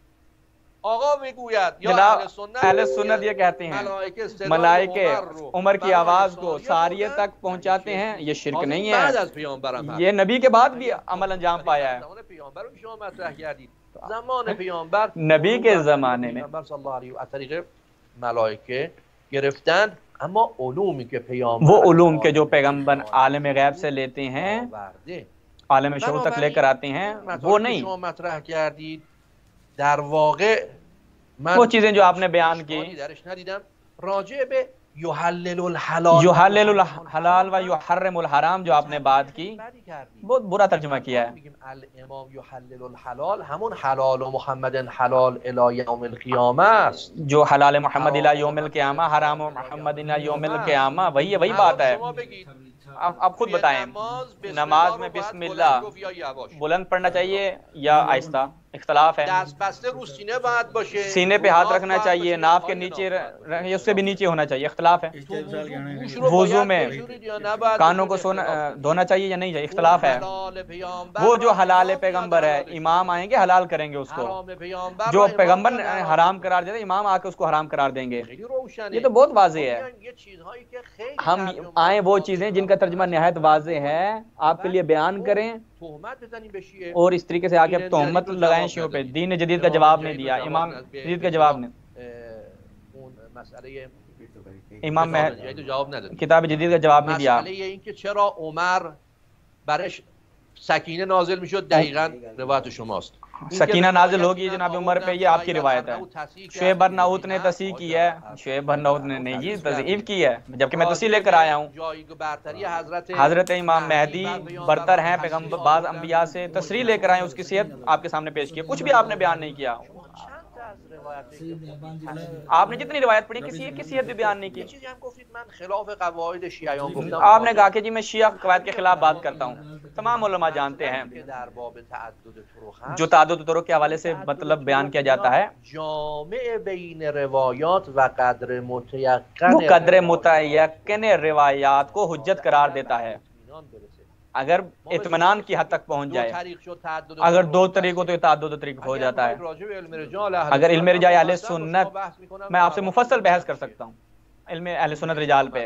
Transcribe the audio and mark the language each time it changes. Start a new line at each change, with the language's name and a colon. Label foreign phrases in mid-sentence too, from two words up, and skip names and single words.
Urdu: جناب اہل سنت یہ کہتے ہیں ملائکہ عمر کی آواز کو ساریہ تک پہنچاتے ہیں، یہ شرک نہیں ہے، یہ نبی کے بعد بھی عمل انجام پایا ہے۔ نبی کے زمانے میں
Persian: ملائکه گرفتند، اما علومی که پیامبر
Urdu: وہ علوم کے جو پیغمبر عالم غیب سے لیتے ہیں، عالم شہود تک لے کر آتے ہیں، وہ نہیں۔
Persian: شما مطرح کردید در واقع من
Urdu: وہ چیزیں جو آپ نے بیان کی،
Persian: درش ندیدم راجع به
Arabic: یحلل الحلال یحلل الحلال و یحرم الحرام
Urdu: جو آپ نے بات کی، بہت برا ترجمہ کیا ہے۔
Arabic: الامام یحلل الحلال
Persian: همون حلال و محمد
Arabic: حلال الی یوم القیامه
Persian: است،
Urdu: جو
Arabic: حلال محمد الی یوم القیامہ، حرام محمد الی یوم القیامہ،
Urdu: وہی بات ہے۔ آپ خود بتائیں، نماز میں بسم اللہ بلند پڑھنا چاہیے یا آہستہ؟ اختلاف ہے۔
Persian: دست بسته رو سینه باید باشه،
Urdu: سینے پہ ہاتھ رکھنا چاہیے، ناف کے نیچے یا اس سے بھی نیچے ہونا چاہیے، اختلاف ہے۔ وضو میں کانوں کو دھونا چاہیے یا نہیں چاہیے، اختلاف ہے۔ وہ جو حلال پیغمبر ہے، امام آئیں گے حلال کریں گے اس کو، جو پیغمبر حرام قرار دیتے امام آ کے اس کو حرام قرار دیں گے، یہ تو بہت واضح ہے۔ ہم آئیں وہ چیزیں جن کا ترجمہ نہایت واضح ہے آپ کے لیے بیان کریں، اور اس طریقے سے آ کے تہمت لگائیں شیعوں پہ۔ دین جدید کا جواب نہیں دیا، امام جدید کا جواب نہیں، امام کتاب جدید کا جواب نہیں دیا۔
Persian: مسئله این که چرا عمر برش سکینه نازل میشد دقیقاً روایت شماست۔
Urdu: سکینہ نازل ہوگی جناب عمر پہ، یہ آپ کی روایت ہے۔ شعیب برناؤت نے تصحیح کی ہے، شعیب برناؤت نے نہیں جی تضعیف کی ہے، جبکہ میں تصحیح لے کر آیا ہوں۔ حضرت امام مہدی برتر ہیں پیغمبر بعض انبیاء سے، تصریح لے کر آئے، اس کی صحت آپ کے سامنے پیش کی، کچھ بھی آپ نے بیان نہیں کیا۔ آپ نے جتنی روایت پڑھی کسی ایک کی صحت بھی بیان نہیں کی۔ آپ نے کہا کہ جی میں شیعہ قواعد کے خلاف بات کرتا ہوں، تمام علماء جانتے ہیں جو تعدد طرق کے حوالے سے مطلب بیان کیا جاتا ہے، جامع بین روایات و قدر متیقن، وہ قدر متیقن روایات کو حجت قرار دیتا ہے اگر اطمینان کی حد تک پہنچ جائے۔ اگر دو طریقوں تو تعدد طریق ہو جاتا ہے۔ اگر علم رجال اہل سنت، میں آپ سے مفصل بحث کر سکتا ہوں علم اہل سنت رجال پہ۔